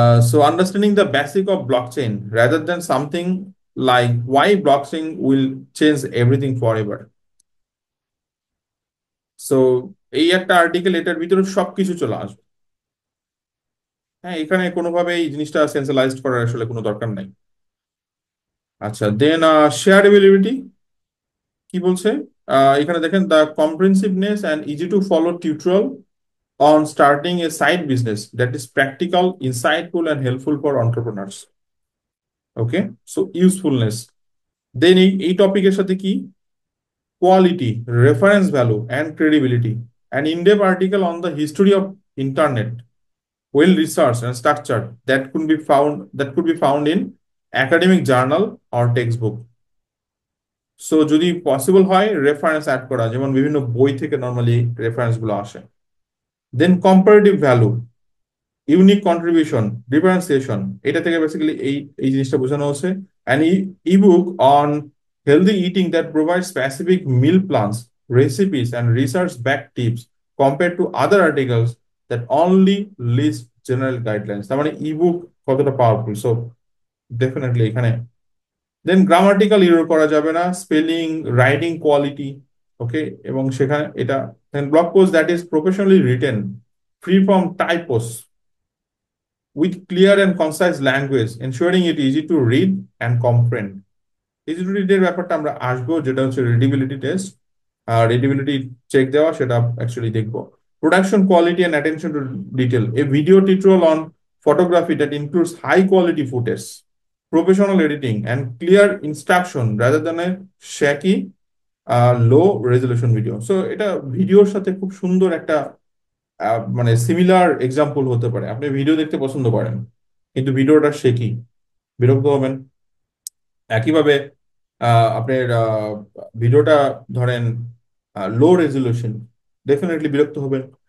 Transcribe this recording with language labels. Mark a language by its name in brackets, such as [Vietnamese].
[English] So understanding the basic of blockchain rather than something like why blockchain will change everything forever. [Bangla] So এই একটা article, এটার ভিতরে সবকিছু চলে আসবে। হ্যাঁ, এখানে কোনোভাবে এই জিনিসটা সেন্ট্রালাইজড করার আসলে কোনো দরকার নাই। আচ্ছা, দেন শেয়ারেবিলিটি কি বলছে? এখানে দেখেন, [English] The comprehensiveness and easy to follow tutorial on starting a side business that is practical, insightful and helpful for entrepreneurs. [Bangla] Okay, so usefulness. দেন এই টপিকের সাথে কি, [English] quality, reference value, and credibility. An in-depth article on the history of internet, well researched and structured, that could be found in academic journal or textbook. [Bangla] So যদি possible হয় reference add করা, যেমন বিভিন্ন বই থেকে নর্মালি রেফারেন্স গুলো আসে। দেন comparative value, unique contribution, differentiation, এটা থেকে বেসিক্যালি এই জিনিসটা বোঝানো হচ্ছে। [English] And ebook on healthy eating that provide specific meal plans, recipes and research back tips compare to other articles that only list general guidelines. [Bangla] তার মানে ইবুক কতটা powerful. So definitely এখানে দেন গ্রামাটিক্যাল ইরর করা যাবে না, স্পেলিং, রাইটিং কোয়ালিটি, ওকে। এবং সেখানে এটা [English] Then blog post that is professionally written, free from typos, with clear and concise language, ensuring it easy to read and comprehend. [Bangla] Easy to read এর ব্যাপারটা আমরা আসবো, যেটা হচ্ছে রিডিবিলিটি টেস্ট, রিডিবিলিটি চেক দেওয়া, সেটা অ্যাকচুয়ালি দেখবো। [English] Production quality and attention to detail, a video tutorial on photography that includes high quality footage, professional editing, and clear instruction rather than a shaky low resolution video. [Bangla] So এটা ভিডিওর সাথে খুব সুন্দর একটা মানে সিমিলার এক্সাম্পল হতে পারে। আপনি ভিডিও দেখতে পছন্দ করেন কিন্তু ভিডিওটা শেখি, বিরক্ত হবেন। একইভাবে আপনার ভিডিওটা ধরেন লো রেজলিউশন, ডেফিনেটলি বিরক্ত হবেন।